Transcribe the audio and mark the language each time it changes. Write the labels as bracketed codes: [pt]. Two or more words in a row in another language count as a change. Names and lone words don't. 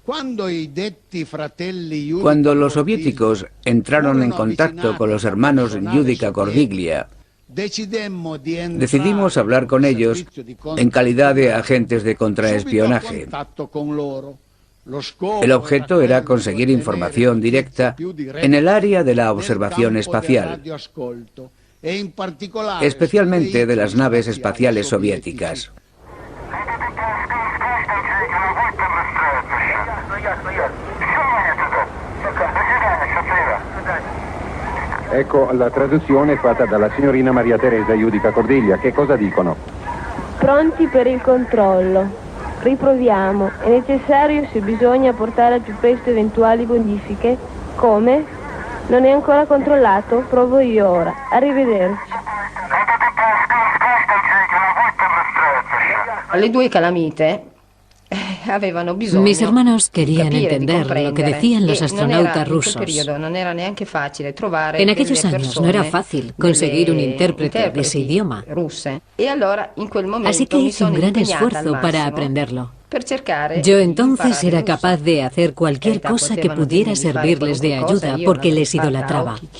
[es] Cuando los soviéticos entraron en contacto con los hermanos Giudica Cordiglia, decidimos hablar con ellos en calidad de agentes de contraespionaje. El objeto era conseguir información directa en el área de la observación espacial. especialmente de las naves espaciales soviéticas. [it] Ecco la traduzione fatta dalla signorina Maria Teresa Iudica Cordiglia. Che cosa dicono? Pronti per il controllo. Riproviamo. È necessario, se bisogna, portare al più presto eventuali modifiche. Come? Non è ancora controllato? Provo io ora. Arrivederci. Le due calamite avevano bisogno. [es] Mis hermanos querían entender lo que decían los astronautas rusos. En aquellos años no era fácil conseguir un intérprete de ese idioma. Así que hice un gran esfuerzo para aprenderlo. Yo entonces era capaz de hacer cualquier cosa que pudiera servirles de ayuda porque les idolatraba.